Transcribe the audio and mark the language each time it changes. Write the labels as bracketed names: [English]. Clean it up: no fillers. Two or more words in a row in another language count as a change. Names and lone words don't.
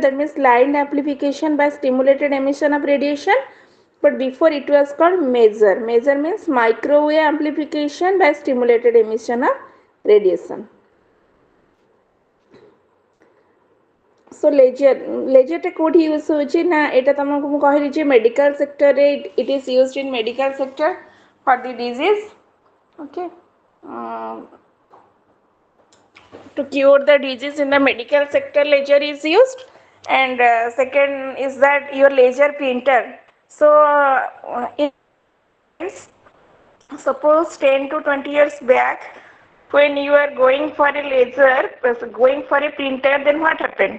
[English] That means light amplification by stimulated emission of radiation. But before it was called maser. Maser means microwave amplification by stimulated emission of radiation. So laser [Odia] ଟା କୋଉଠି ୟୁଜ୍ ହଉଛି ନା ଏଇଟା ତୁମକୁ ମୁଁ କହିଲି ଯେ ମେଡିକାଲ ସେକ୍ଟର ରେ [English] it is used in medical sector for the disease okay to cure the disease in the medical sector laser is used, and second is that your laser printer. So in suppose 10 to 20 years back when you are going for a laser, going for a printer, then what happened?